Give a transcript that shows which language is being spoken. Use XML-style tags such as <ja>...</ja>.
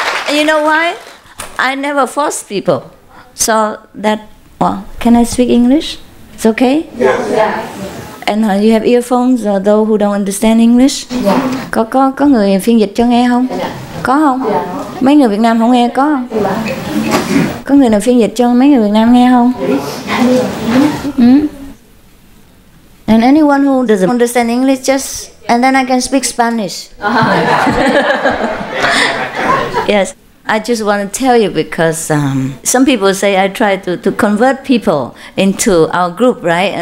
<en>You know why? I never force people. So that, well, can I speak English? It's okay? Yeah. And you have earphones or those who don't understand English?</en> <vi>Có người phiên dịch cho nghe không? Có không? Mấy người Việt Nam không nghe có không? Có người nào phiên dịch cho mấy người Việt Nam nghe không?</vi> <en>And anyone who doesn't understand English, just and then I can speak Spanish. Yes, I just want to tell you because some people say I try to convert people into our group, right?</en>